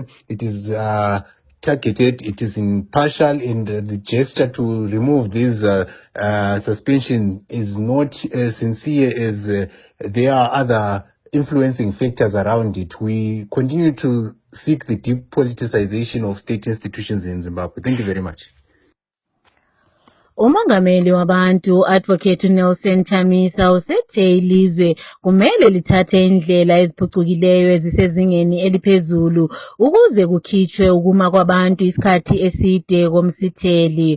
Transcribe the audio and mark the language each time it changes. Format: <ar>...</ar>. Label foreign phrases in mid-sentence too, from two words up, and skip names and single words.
<en>It is targeted, it is impartial, and the gesture to remove this suspension is not as sincere as there are other influencing factors around it. We continue to seek the depoliticization of state institutions in Zimbabwe. Thank you very much.</en> <nd>Umongameli wabantu Advocate Nelson Chamisa usethe ilizwe kumele lithathe indlela eziphucukileyo ezisezingeni eliphezulu ukuze kukhitshwe ukuma kwabantu isikhathi eside komsitheli.</nd>